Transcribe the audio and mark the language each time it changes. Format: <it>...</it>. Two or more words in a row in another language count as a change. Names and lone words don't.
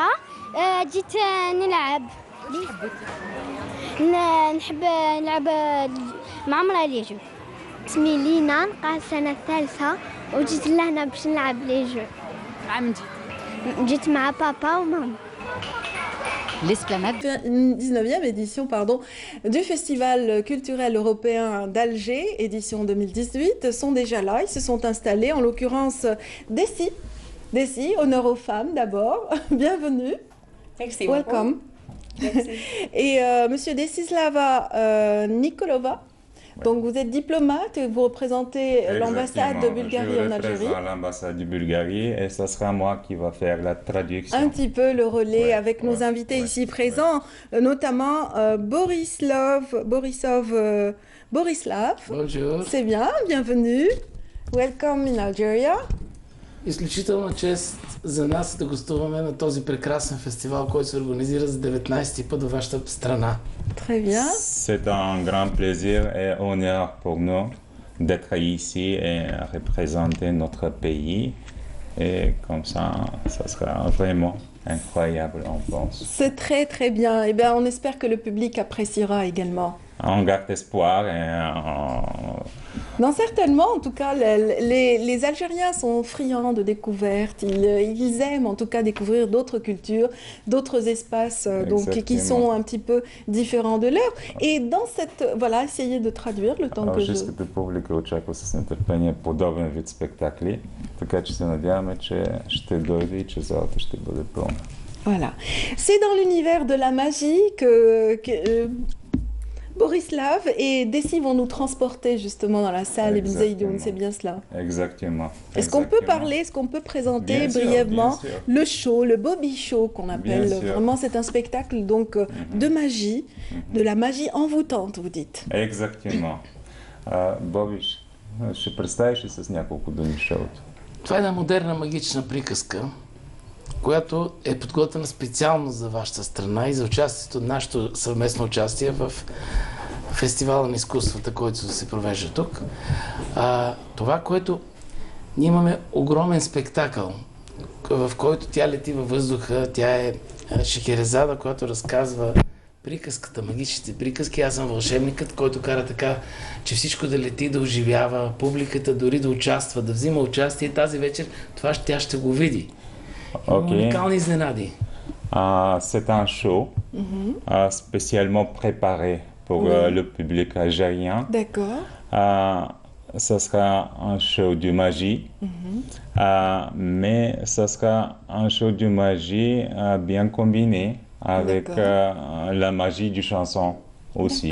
<ar>جيت نلعب. نحب نلعب مع مرا</ar> <fr>les jeux.</fr> <ar>اسمي لينا نقرا السنة الثالثة وجيت لهنا باش نلعب</ar> <fr>les jeux.</fr> <ar>مع من جيت؟ جيت مع بابا وماما.</ar> <fr>L'esplanade. 19e édition du Festival culturel européen d'Alger, édition 2018, sont déjà là. Ils se sont installés, en l'occurrence Dessi. Dessi, honneur aux femmes d'abord. Bienvenue. Merci. Welcome. Merci. Et Monsieur Desislava Nikolova. Donc vous êtes diplomate et vous représentez l'ambassade de Bulgarie en Algérie. Je représente l'ambassade de Bulgarie et ce sera moi qui va faire la traduction. Un petit peu le relais avec nos invités ici présents, notamment Borislav. Bonjour. C'est bien, bienvenue.</fr> <en>Welcome in Algeria.</en> <bg>Изключителна чест за нас да гостуваме на този прекрасен фестивал, който се организира за 19-ти път във вашата страна.</bg> <fr>Très bien. C'est un grand plaisir et honneur pour nous d'être ici et représenter notre pays. Et comme ça sera vraiment incroyable, on pense. C'est très très bien. Et bien, on espère que le public appréciera également. On garde espoir et Non, certainement. En tout cas, les Algériens sont friands de découvertes. Ils aiment en tout cas découvrir d'autres cultures, d'autres espaces qui sont un petit peu différents de leur. Et dans cette... Voilà, essayez de traduire le temps que je...</fr> <bg>Българската публика очаква с нетърпение подобен вид спектакли, така че се надяваме, че ще дойде и че залата ще бъде пълна.</bg> <fr>Voilà. C'est dans l'univers de la magie que Borislav et Dessi vont nous transporter justement dans la salle Ibn Zaidoun, c'est bien cela. Exactement. Est-ce qu'on peut parler, est-ce qu'on peut présenter brièvement le show, le Bobby Show qu'on appelle vraiment, c'est un spectacle donc de magie, de la magie envoûtante, vous dites. Exactement. Bobby,</fr> <bg>ще представиш ли с няколко думи шоуто? Това е една модерна магична приказка, която е подготвена специално за вашата страна и за участието, нашето съвместно участие в фестивала на изкуствата, който се провежда тук. Това, което ние имаме огромен спектакъл, в който тя лети във въздуха, тя е Шехерезада, която разказва приказката, магическите приказки. Аз съм вълшебникът, който кара така, че всичко да лети, да оживява, публиката дори да участва, да взима участие. Тази вечер тя ще го види. Уникални изненади.</bg> <fr>C'est un show spécialement préparé pour le public algérien. D'accord. Ça sera un show de magie, mais ça sera un show de magie bien combiné avec la magie du chanson aussi.</fr>